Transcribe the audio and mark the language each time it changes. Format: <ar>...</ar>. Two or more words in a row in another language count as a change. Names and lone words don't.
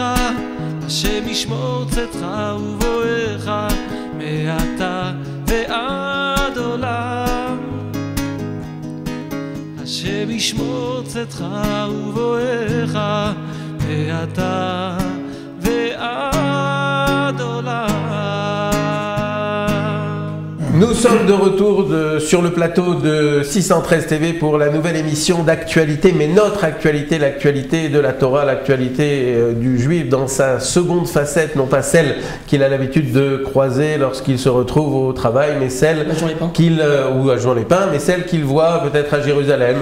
<he>השם ישמור צאתך ובואך מעתה ועד עולם. השם ישמור צאתך ובואך מעתה ועד עולם.</he> <fr>Nous sommes de retour sur le plateau de 613 TV pour la nouvelle émission d'actualité, mais notre actualité, l'actualité de la Torah, l'actualité du juif dans sa seconde facette, non pas celle qu'il a l'habitude de croiser lorsqu'il se retrouve au travail, mais celle qu'il, ou à Jean-les-Pins, mais celle qu'il voit peut-être à Jérusalem.</fr>